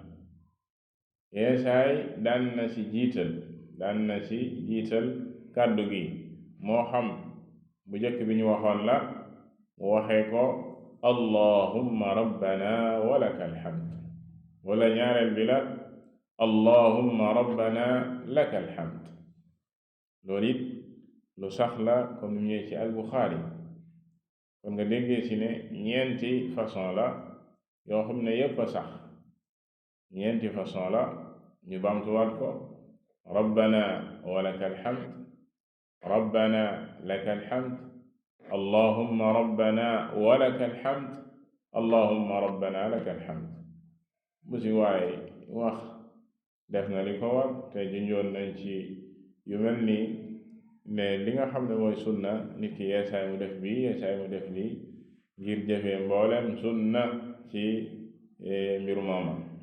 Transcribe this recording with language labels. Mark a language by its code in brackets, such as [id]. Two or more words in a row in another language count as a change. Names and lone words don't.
[wo] yeesaay daan na ci jiital kàddu gi, moo xam bu jëkk bi ñu waxoon la mu waxee ko [ar] اللهم ربنا ولك الحمد, [wo] wala ñaareel bi la [ar] اللهم ربنا لك الحمد. [wo] loolu it lu sax la comme ni ñëwee ci al-Buxaari. kon nga déggee ci ne ñeenti façon la yoo xam ne yépp a sax. ñeenti façon la ñu bamtuwaat ko [ar] ربنا ولك الحمد ربنا لك الحمد اللهم ربنا ولك الحمد اللهم ربنا لك الحمد. [wo] bu ci waaye wax def na li ko war te junjoon nañ ci yu mel nii ne li nga xam ne mooy sunna nit ki yeesaay mu def bii yeesaay mu def lii ngir jëfee mboolem sunna ci mbiru mooma